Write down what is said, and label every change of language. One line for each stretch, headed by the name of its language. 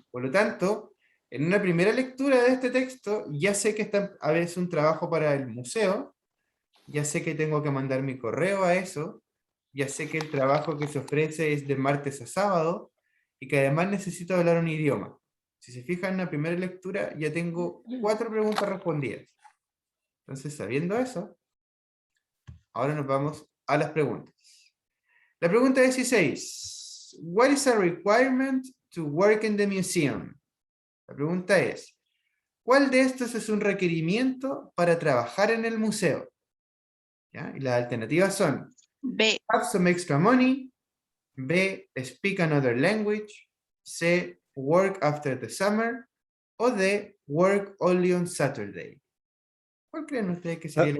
Spanish: Por lo tanto, en una primera lectura de este texto, ya sé que a veces un trabajo para el museo, ya sé que tengo que mandar mi correo a eso, ya sé que el trabajo que se ofrece es de martes a sábado, y que además necesito hablar un idioma. Si se fijan en la primera lectura, ya tengo 4 preguntas respondidas. Entonces, sabiendo eso, ahora nos vamos a las preguntas. La pregunta 16.
English: What is a requirement to work in the museum?
Spanish: La pregunta es, ¿cuál de estos es un requerimiento para trabajar en el museo? ¿Ya? Y las alternativas son B.
English: have some extra money, B, speak another language, C, work after the summer, o D, work only on Saturday.
Spanish: ¿Cuál creen ustedes que sería la